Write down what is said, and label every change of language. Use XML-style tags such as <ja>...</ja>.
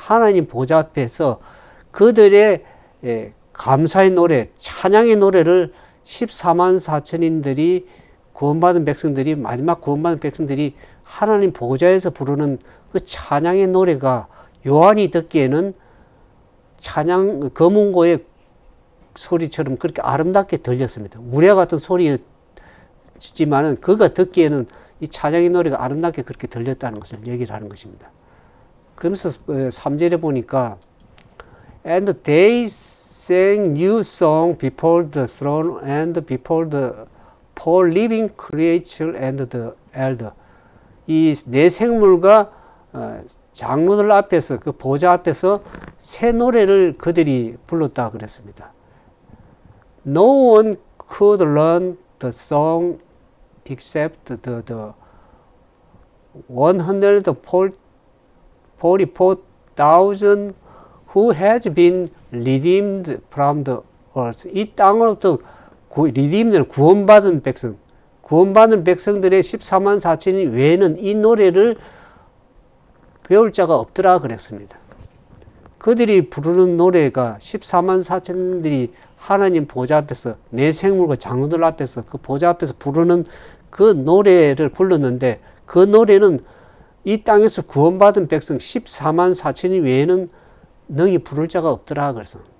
<ko>하나님 보좌 앞에서 그들의 감사의 노래, 찬양의 노래를 14만 4천인들이 구원받은 백성들이, 마지막 구원받은 백성들이 하나님 보좌에서 부르는 그 찬양의 노래가 요한이 듣기에는 찬양, 검은고의 소리처럼 그렇게 아름답게 들렸습니다. 우레와 같은 소리였지만은 그가 듣기에는 이 찬양의 노래가 아름답게 그렇게 들렸다는 것을 얘기를 하는 것입니다. 그러면서 3절에 보니까</ko> <en>And they sang new song before the throne and before the four living creatures and the elder.</en> <ko>이 네 생물과 장로들 앞에서, 그 보좌 앞에서 새 노래를 그들이 불렀다 그랬습니다.</ko> <en>No one could learn the song except the 144,000 who has been redeemed from the earth.</en> <ko>이 땅으로부터 redeemed는 구원받은 백성, 구원받은 백성들의 14만 4천인 외에는 이 노래를 배울 자가 없더라 그랬습니다. 그들이 부르는 노래가 14만 4천들이 하나님 보좌 앞에서 내 생물과 장로들 앞에서 그 보좌 앞에서 부르는 그 노래를 불렀는데, 그 노래는 이 땅에서 구원받은 백성 14만 4천이 외에는 능히 부를 자가 없더라 그래서.</ko>